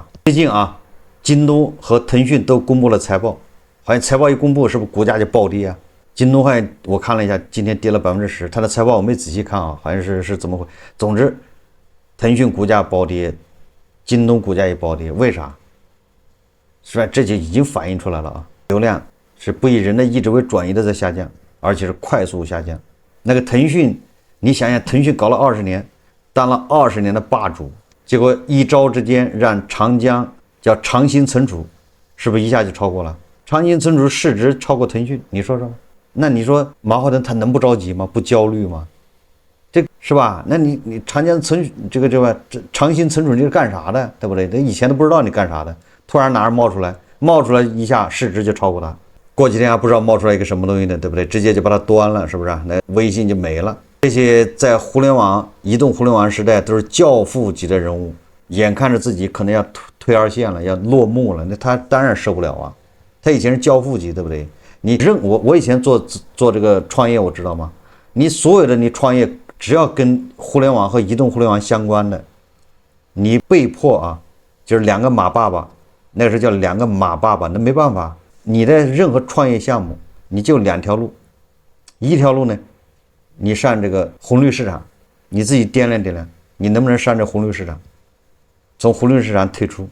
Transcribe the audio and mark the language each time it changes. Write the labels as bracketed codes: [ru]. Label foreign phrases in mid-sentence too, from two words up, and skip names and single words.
[zh] 最近京東和騰訊都公布了財報，好像財報一公布，是不是股價就暴跌京東好像我看了一下，今天跌了10%，它的財報我沒仔細看好像是怎麼回事。總之，騰訊股價暴跌，京東股價也暴跌，為啥？是吧？這就已經反映出來了流量是不以人的意志為轉移的在下降，而且是快速下降。那個騰訊你想想，騰讯搞了20年，當了20年的霸主，結果一朝之間讓長江叫長興存儲，是不是一下就超過了？長興存儲市值超過騰訊，你說說？那你說馬化騰他能不着急嗎？不焦慮嗎？這是吧？那你長江存這個長興存儲這是幹啥的，對不對？他以前都不知道你幹啥的，突然哪兒冒出來一下市值就超過他。過几天還不知道冒出來一個什麼東西呢，对不对？直接就把它端了，是不是？那微信就沒了。這些在互聯網、移動互聯網時代都是教父級的人物，眼看着自己可能要退二線了，要落幕了，那他當然受不了啊。他以前是教父级，对不对？我以前做這個創業，我知道嗎？你所有的你創業，只要跟互聯網和移動互聯網相關的，你被迫啊，就是兩個馬爸爸，那個是叫两個馬爸爸，那沒辦法。你的任何創業項目，你就2條路，一條路呢，你上這個紅綠市場，你自己掂量，你能不能上這紅綠市場，從紅綠市場退出。